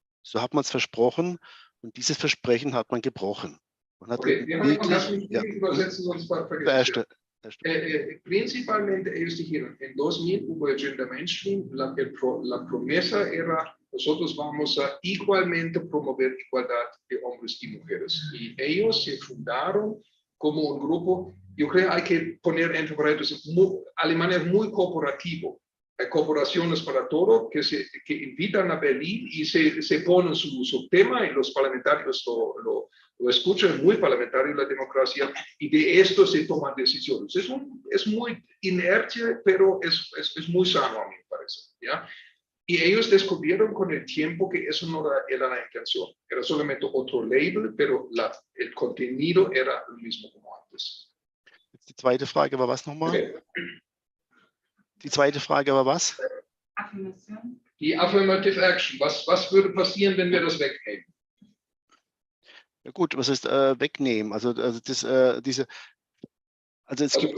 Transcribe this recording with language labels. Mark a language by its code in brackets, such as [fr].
[de] So hat man es versprochen und dieses Versprechen hat man gebrochen. Man hat Okay, lass mich übersetzen, sonst vergesse ich. [es] Principalmente ellos dijeron, en 2000 hubo el gender mainstream, la promesa era, nosotros vamos a igualmente promover igualdad de hombres y mujeres. Y ellos se fundaron como un grupo, yo creo hay que poner entre paréntesis, Alemania es muy corporativo. Hay corporaciones para todo que invitan a Berlín y se ponen su tema y los parlamentarios lo escuchan, es muy parlamentario la democracia y de esto se toman decisiones. Es muy inercia, pero es muy sano a mí me parece. ¿Ya? Y ellos descubrieron con el tiempo que eso no era la intención, era solamente otro label, pero el contenido era el mismo como antes. [de] Die zweite Frage war was nochmal? Okay. Die zweite Frage war was? Affirmation. Die Affirmative Action, was würde passieren, wenn wir das wegnehmen? Ja gut, was ist wegnehmen? Also es gibt